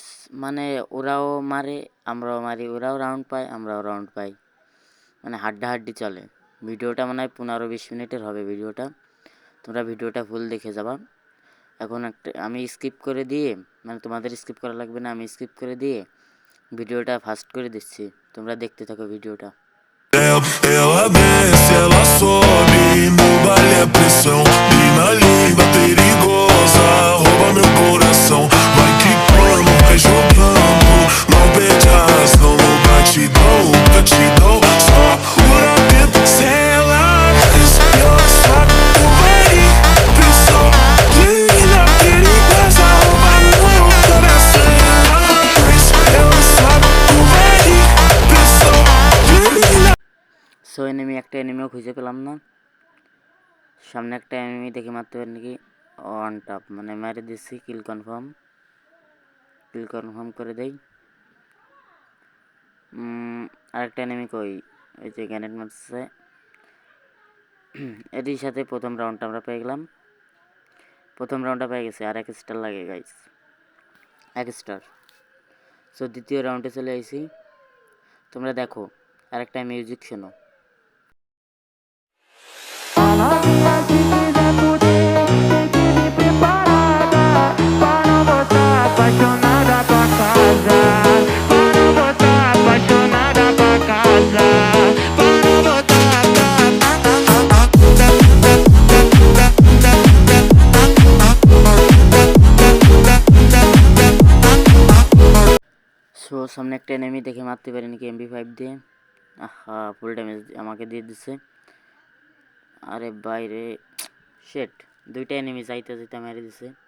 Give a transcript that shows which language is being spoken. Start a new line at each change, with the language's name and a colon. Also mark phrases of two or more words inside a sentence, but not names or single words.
Bangla: মানে ওরাও মারে, আমরাও মারি, ওরাও রাউন্ড পায়, আমরাও রাউন্ড পাই, মানে হাড্ডাহাড্ডি চলে। ভিডিওটা মনে হয় 15-20 মিনিটের হবে ভিডিওটা। তোমরা ভিডিওটা ফুল দেখে যাবা। এখন একটা আমি স্কিপ করে দিয়ে, মানে তোমাদের স্কিপ করা লাগবে না, আমি স্কিপ করে দিয়ে ভিডিওটা ফাস্ট করে দিচ্ছি। তোমরা দেখতে থাকো ভিডিওটা।
Portuguese: Ela desce, ela sobe, no baile é pressão. Mina linda, perigosa, rouba meu coração. Vai quicando, vai jogando, não perde a razão. No batidão, só pura dentro. Se ela desce, ela sobe, no baile é pressão. Linda, perigosa, rouba meu coração. Ela sobe, no baile é pressão. Linda.
Bangla: সো একটা এনিমিও খুঁজে পেলাম না। সামনে একটা এনিমি দেখে মারতে পারি নাকি।
English: on top,
Bangla: মানে মেরে দিচ্ছি। কিল কনফার্ম করে দেই। আরেকটা এনিমি কই, ওই যে গ্যানেট মারছে। এটির সাথে প্রথম রাউন্ডটা আমরা পেয়ে গেলাম। প্রথম রাউন্ডটা পেয়ে গেছে, আর 1 স্টার লাগে গাইস, 1 স্টার। সো দ্বিতীয় রাউন্ডে চলে আইছি। তোমরা দেখো, আরেকটা মিউজিক শোনো।
Portuguese: Fala minha se quiser fuder, tem que vir preparada pra não voltar apaixonada pra casa. Pra não voltar apaixonada pra casa. Pra não voltar
Bangla: সো সামনে একটা এনিমি দেখে মারতে পারি নাকি MP5 দিয়ে। আহা,
English: full damage
Bangla: আমাকে দিয়ে দিচ্ছে। আরে বাইরে, শেট, দুইটা এনিমি যাইতে মেরে দিছে।